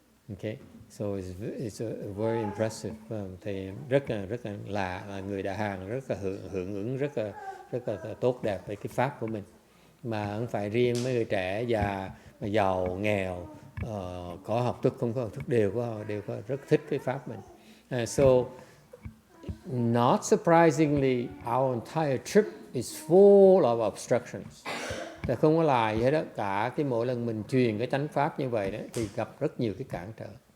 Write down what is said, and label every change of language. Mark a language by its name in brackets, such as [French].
[English] Okay, so it's very impressive. [Vietnamese] Thì rất là người Đại Hàn rất là hưởng ứng rất là tốt đẹp với cái pháp của mình, mà không phải riêng mấy người trẻ già mà giàu nghèo, có học thức không có học thức đều có rất thích cái pháp mình. [English] So not surprisingly, our entire trip is full of obstructions. [Vietnamese] Là không có lại gì hết đó, cả cái mỗi lần mình truyền cái chánh pháp như vậy đó thì gặp rất nhiều cái cản trở.